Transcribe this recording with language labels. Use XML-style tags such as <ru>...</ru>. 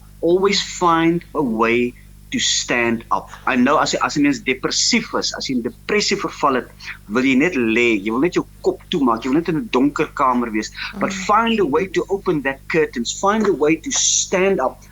<en>Always find a way to stand up. I know</en> <af>as jy mens depressief is, as jy in depressie verval het, wil jy net lê, jy wil net jou kop toemaak, jy wil net in 'n donker kamer wees.</af> <en>But find a way to open that curtains, find a way to stand up.</en>